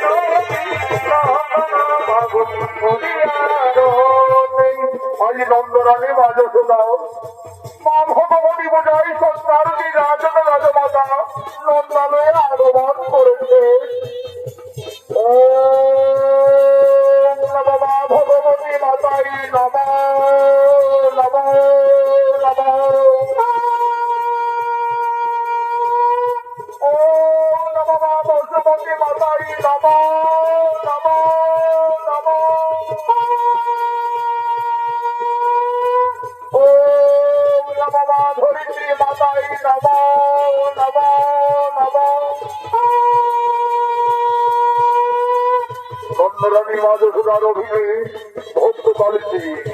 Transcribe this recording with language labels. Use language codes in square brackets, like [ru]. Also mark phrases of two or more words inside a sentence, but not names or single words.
[bn] আজ নন্দরানী মা যশোদা মা ভগবতী পূজায় সন্ধ্যারতি রাজন রাজমাতা নন্দালয়ে আগমন করেছে। ওম নমঃ মা ভগবতী মাতাই নমঃ নমঃ নমঃ। ওম নমঃ মা ভগবতী মাতাই নমঃ নমঃ নমঃ। ওম নমঃ মা ধরিত্রী মাতাই নমঃ নমঃ নমঃ। নন্দরানী মা যশোদার অভিনয়ে ভক্ত কালিসী